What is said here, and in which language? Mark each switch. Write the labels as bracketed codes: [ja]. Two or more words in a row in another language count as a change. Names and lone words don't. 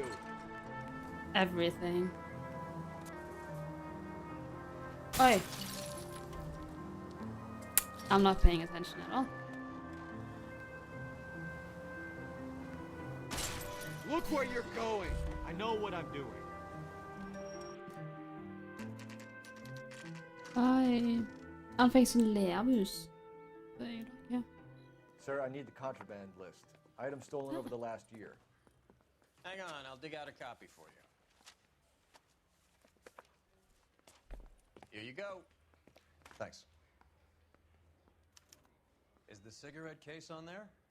[en] Everything. Oi. I'm not paying attention at all. Look where you're going. I know what I'm doing. Oi. [no] Han fikk sånn levhus. Ja. [en] Sir, I need the contraband list. Items stolen over the last year. Hang on, I'll dig out a copy for you. Here you go. Thanks. Is the cigarette case on there?